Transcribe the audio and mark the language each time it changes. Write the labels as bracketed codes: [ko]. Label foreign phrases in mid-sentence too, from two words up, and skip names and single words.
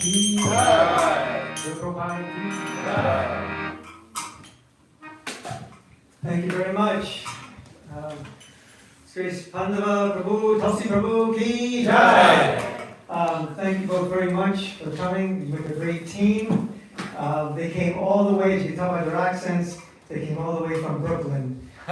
[hi] ki Jai. Prabhupada ki Jai. [en] Thank you very much. Grace Pandava Prabhu, Tulsi Prabhu [hi] ki Jai. [en] Thank you both very much for coming. You make a great team. They came all the way, as you can tell by their accents, they came all the way from Brooklyn.